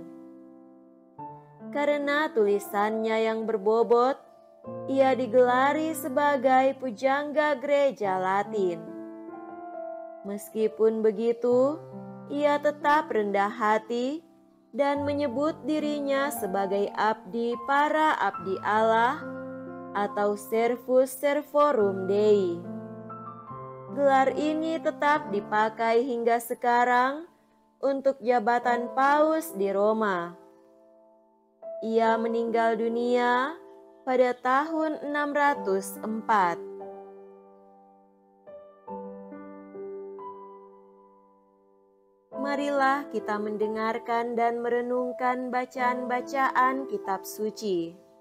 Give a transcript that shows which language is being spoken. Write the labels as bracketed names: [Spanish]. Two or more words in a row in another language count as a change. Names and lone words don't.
[Indonesian] Karena tulisannya yang berbobot, ia digelari sebagai pujangga gereja Latin. Meskipun begitu, ia tetap rendah hati dan menyebut dirinya sebagai abdi para abdi Allah atau [Latin] servus servorum Dei. [Indonesian] Gelar ini tetap dipakai hingga sekarang untuk jabatan paus di Roma. Ia meninggal dunia pada tahun 604. Marilah kita mendengarkan dan merenungkan bacaan-bacaan kitab suci.